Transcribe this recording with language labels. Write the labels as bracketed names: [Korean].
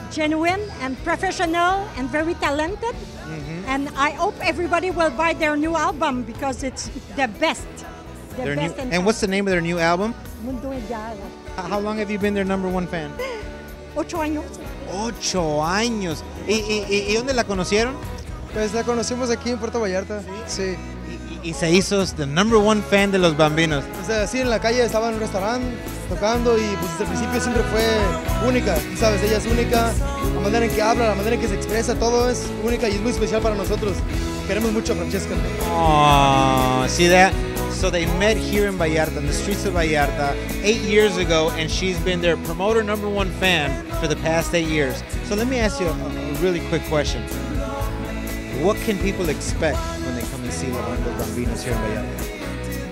[English] Genuine and professional and very talented. And I hope everybody will buy their new album because it's the best. The Their best new, in and what's the name of their new album? Mundo Ideal. How long have you been their #1 fan? [Spanish] 8 años. 8 años. ¿Y dónde la conocieron? Pues la conocimos aquí en Puerto Vallarta. Sí. Y se hizo [English] the #1 fan [Spanish] de los Bambinos. O sea, sí, en la calle estaba en un restaurante tocando y pues desde el principio siempre fue única. Tú sabes, ella es única, la manera en que habla, la manera en que se expresa, todo es única y es muy especial para nosotros. Queremos mucho a Francesca. [English] Oh, see that? So they met here in Vallarta, in the streets of Vallarta, 8 years ago, and she's been their promoter #1 fan for the past 8 years. So let me ask you a really quick question. What can people expect when they come and see Los Bambinos here in Vallarta?